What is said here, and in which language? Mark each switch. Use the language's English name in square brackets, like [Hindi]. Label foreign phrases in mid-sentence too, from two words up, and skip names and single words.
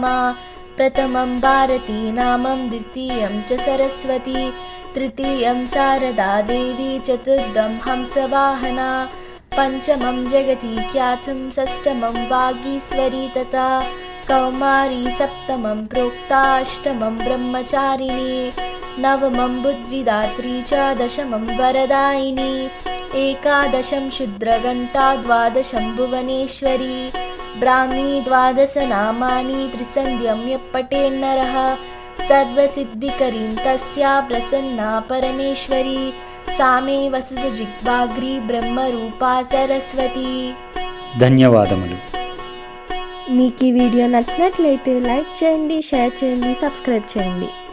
[Sanskrit] प्रथमं भारती नामं, द्वितीयं च सरस्वती, तृतीयं शारदा देवी, चतुर्थं हंसवाहना, पंचमं जगति ख्यातं, षष्ठमं वागीश्वरी तथा कौमारी, सप्तमं प्रोक्ता, अष्टमं ब्रह्मचारिणी, नवमं बुद्धिदात्री च, दशमं वरदायिनी, एकादशं शुद्रघण्टा, द्वादशं भुवनेश्वरी, ब्राह्मी। द्वादशनामानि त्रिसन्ध्यं यः पठेन्नरः, सर्वसिद्धिकरीं तस्या प्रसन्ना परमेश्वरी, सा मे वसुजिह्वाग्री ब्रह्मरूपा सरस्वती। [Telugu] ధన్యవాదములు. మీకు ఈ వీడియో నచ్చినట్లయితే లైక్ చేయండి, షేర్ చేయండి, సబ్స్క్రైబ్ చేయండి.